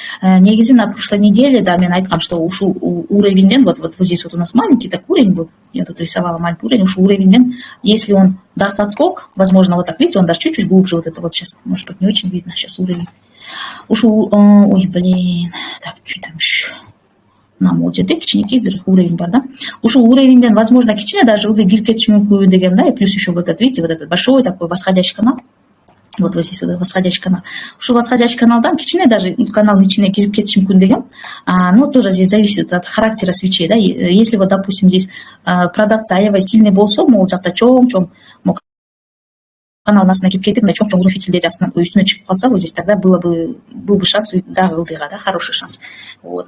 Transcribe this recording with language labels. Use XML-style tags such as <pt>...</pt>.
<ru>Негизи на прошлой неделе, да,</ru> <ky>мен айткам,</ky> <ru>что</ru> <ky>ушул уровень,</ky> <ru>вот здесь вот у нас маленький так уровень был, я тут рисовала маленький уровень, ушул уровень, если он даст отскок, возможно, вот так, видите, он даже чуть-чуть глубже, вот это вот сейчас, может быть, не очень видно сейчас уровень.</ru> <ky>Ушул,</ky> <ru>так, что там еще?</ru> <ky>Нам вот жерде кичинекей бир уровень бар, да. Ушул уровеньден, возможно, кичине даже ылды кирип кетиши мүмкүн деген, да,</ky> <ru>и плюс еще вот этот, видите, вот этот большой такой восходящий канал. Вот здесь вот восходящий канал.</ru> <ky>Ушул восходящий каналдан кичине даже каналдын ичине кирип кетиши мүмкүн деген.</ky> <ru>Ну, тоже здесь зависит от характера свечей, да. Если вот, допустим, здесь</ru> <ky>продавца аябай сильный болсо, могул жакта чоң канал астына кирип кетип, мына чоң фитилдери үстүнө чыгып калса,</ky> <ru>вот здесь тогда был бы шанс,</ru> <ky>да, ылдыга, да,</ky> <ru>хороший шанс.</ru> <ky>Вот.</ky>